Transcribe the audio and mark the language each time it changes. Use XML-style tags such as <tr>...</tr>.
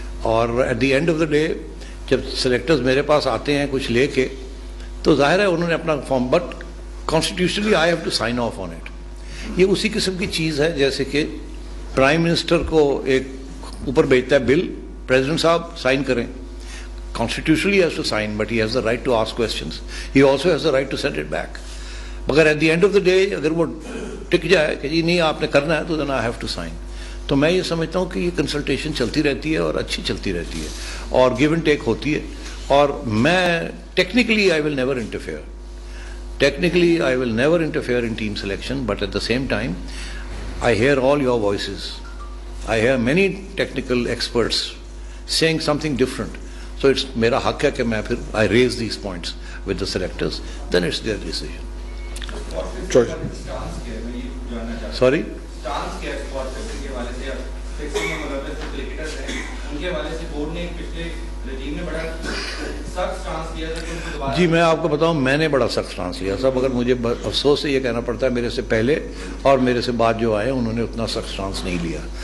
<ur>اور</ur> <en>at the end of the day</en> <ur>جب selectors میرے پاس آتے ہیں کچھ لے کے تو ظاہر ہے انہوں نے اپنا form</ur> <en>But constitutionally I have to sign off on it.</en> <ur>یہ اسی قسم کی چیز ہے جیسے کہ پرائم منسٹر کو ایک اوپر بھیجتا ہے بل, پریزیڈنٹ صاحب سائن کریں.</ur> <en>Constitutionally he has to sign, but he has the right to ask questions. He also has the right to send it back.</en> <ur>مگر</ur> <en>at the end of the day</en> <ur>اگر وہ ٹک جائے کہ جی نہیں آپ نے کرنا ہے تو</ur> <en>then I have to sign.</en> <ur>تو میں یہ سمجھتا ہوں کہ یہ کنسلٹیشن چلتی رہتی ہے اور اچھی چلتی رہتی ہے اور</ur> <en>give and take</en> <ur>ہوتی ہے.</ur> <en>اور میں technically I will never interfere. Technically I will never interfere in team selection, but at the same time I hear all your voices. I hear many technical experts saying something different. So it's</en> <ur>میرا حق ہے کہ میں پھر</ur> <en>I raise these points with the selectors, then it's their decision. Sorry?</en> <ur>Stance کیا ہے spot fixing کے والے سے, فکسنگ کے مطلب سے کرکٹرز ہیں ان کے والے سے بورڈ نے پچھلے رجیم نے بڑا سخت سٹانس لیا تھا کہ ان کو دوبارہ. جی میں آپ کو بتاؤں میں نے بڑا سخت سٹانس لیا تھا, مگر مجھے افسوس سے یہ کہنا پڑتا ہے میرے سے پہلے اور میرے سے بعد جو آئے انہوں نے اتنا سخت سٹانس نہیں لیا.</ur>